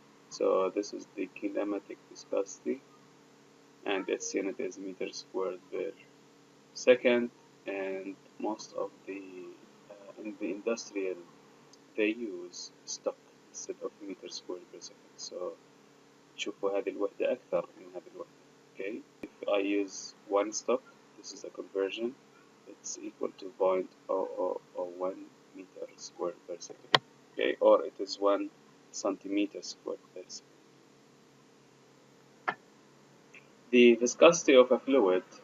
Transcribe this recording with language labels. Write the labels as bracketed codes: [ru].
[en] So this is the kinematic viscosity, and its unit is meters squared per second. And most of the in the industrial they use stock instead of meters squared per second. [ar] So شوفوا هذه الوحدة أكثر من هذه الوحدة. [en] Okay, if I use one stock, this is a conversion. It's equal to 0.0001 meter squared per second. Okay, or it is 1 centimeter squared per second. The viscosity of a fluid.